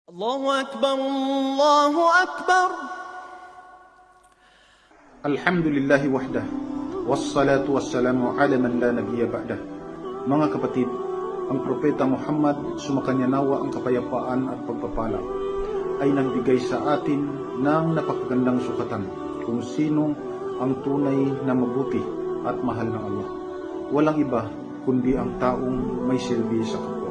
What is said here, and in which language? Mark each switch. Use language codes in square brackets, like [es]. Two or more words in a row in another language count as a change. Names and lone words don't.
[ar] الله أكبر الله أكبر. الحمد لله وحده والصلاة والسلام على من لا نبي بعده. [tl] Mga kapatid, ang Propeta Muhammad, sumakanya nawa ang kapayapaan at pagpapala, ay nagbigay sa atin ng napakagandang sukatan kung sino ang tunay na mabuti at mahal ng Allah. Walang iba kundi ang taong may silbi sa kapwa.